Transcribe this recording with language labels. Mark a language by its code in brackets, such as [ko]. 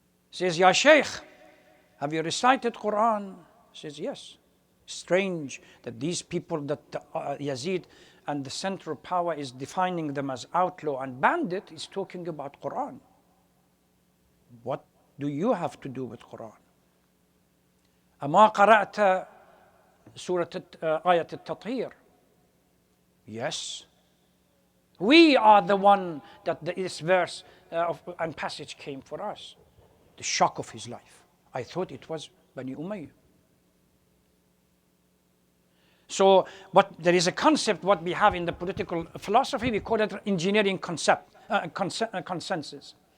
[en] He says, Ya Shaykh, have you recited Quran? He says, yes. Strange that these people that Yazid and the central power is defining them as outlaw and bandit is talking about Quran. What do you have to do with Quran? [ar] أما قرأت سورة آية التطهير? [en] Yes. We are the one that this verse and passage came for us. The shock of his life. I thought it was Bani Umayyah. So, but there is a concept, what we have in the political philosophy, we call it engineering consensus.